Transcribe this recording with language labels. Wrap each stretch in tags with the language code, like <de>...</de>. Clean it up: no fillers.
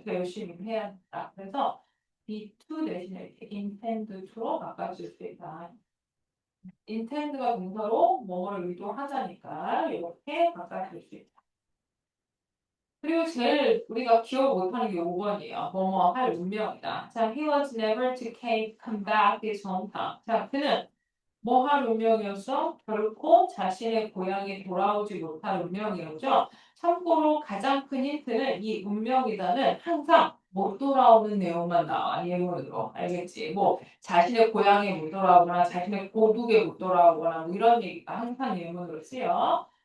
<ko>더 열심히 해야 한다. 그래서 be to 대신에 이렇게 intend to로 바꿔줄 수 있다. intend가 동사로 뭐뭐를 의도하자니까 이렇게 바꿔줄 수 있다. 그리고 제일 우리가 기억 못하는 게 5번이에요. 뭐뭐 할 운명이다.</ko> <en>자, he was never to come back his hometown.</en> <ko>자, 그는 뭐 할 운명이었어? 결코 자신의 고향에 돌아오지 못할 운명이었죠. 참고로 가장 큰 힌트는 이 운명이다는 항상 못 돌아오는 내용만 나와, 예문으로. 알겠지? 뭐, 자신의 고향에 못 돌아오거나, 자신의 고국에 못 돌아오거나, 뭐 이런 얘기가 항상 예문으로 쓰여.</ko>